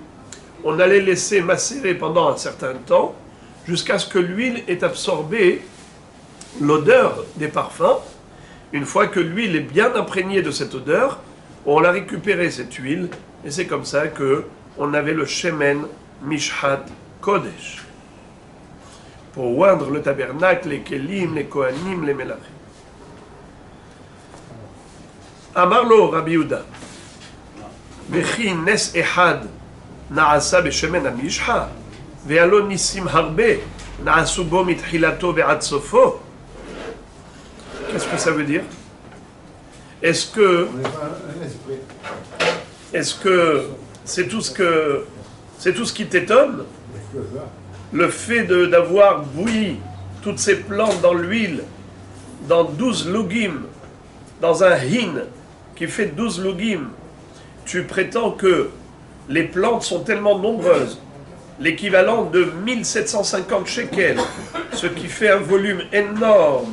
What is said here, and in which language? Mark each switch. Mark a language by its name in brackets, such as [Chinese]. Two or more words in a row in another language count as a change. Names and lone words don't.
[French] On allait laisser macérer pendant un certain temps jusqu'à ce que l'huile ait absorbé l'odeur des parfums. Une fois que l'huile est bien imprégnée de cette odeur, on a récupéré cette huile et c'est comme ça que on avait le [Hebrew] שמן משחת קודש [French] pour oindre le tabernacle, les kelim, les kohanim, les melachim. [Hebrew] אמר לו רבי יהודה וכי נס אחד נעשה בשמן המשחה, והלא ניסים הרבה נעשו בו מתחילתו ועד סופו. [French] Qu'est-ce que ça veut dire? Est-ce que c'est tout ce qui t'étonne? Le fait d'avoir bouilli toutes ces plantes dans l'huile, dans 12 lugim, dans un hin qui fait 12 lugim, tu prétends que les plantes sont tellement nombreuses, l'équivalent de 1750 shekels, ce qui fait un volume énorme.